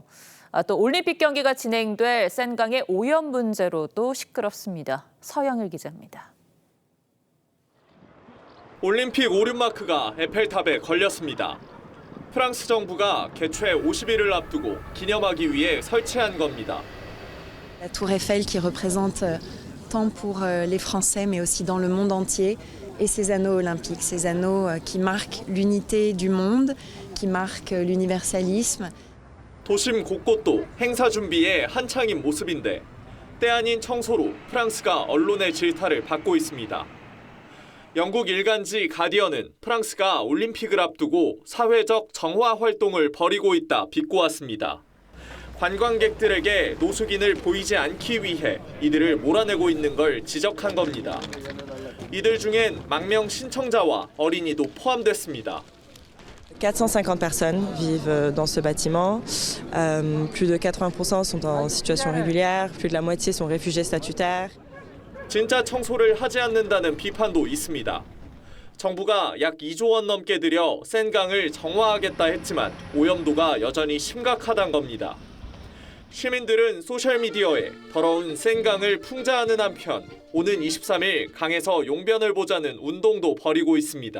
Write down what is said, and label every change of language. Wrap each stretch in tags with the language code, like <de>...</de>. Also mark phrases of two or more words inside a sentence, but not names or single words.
<ko>또 올림픽 경기가 진행될 센강의 오염 문제로도 시끄럽습니다. 서영일 기자입니다. 올림픽 오륜마크가 에펠탑에 걸렸습니다. 프랑스 정부가 개최 50일을 앞두고 기념하기 위해 설치한 겁니다.</ko> <fr>La tour Eiffel qui représente tant pour les Français mais aussi dans le monde entier et ces anneaux olympiques, ces anneaux qui marquent l'unité du monde, qui marquent l'universalisme.</fr> <ko>도심 곳곳도 행사 준비에 한창인 모습인데 때 아닌 청소로 프랑스가 언론의 질타를 받고 있습니다. 영국 일간지 가디언은 프랑스가 올림픽을 앞두고 사회적 정화 활동을 벌이고 있다 비꼬았습니다. 관광객들에게 노숙인을 보이지 않기 위해 이들을 몰아내고 있는 걸 지적한 겁니다. 이들 중엔 망명 신청자와 어린이도 포함됐습니다.</ko> <fr>450 personnes vivent dans ce bâtiment. Plus de 80% sont en situation régulière. Plus de la moitié sont réfugiés statutaires.</fr> <ko>진짜 청소를 하지 않는다는 비판도 있습니다. 정부가 약 2조 원 넘게 들여 센강을 정화하겠다 했지만 오염도가 여전히 심각하단 겁니다. 시민들은 소셜미디어에 더러운 센강을 풍자하는 한편 오는 23일 강에서 용변을 보자는 운동도 벌이고 있습니다.</ko>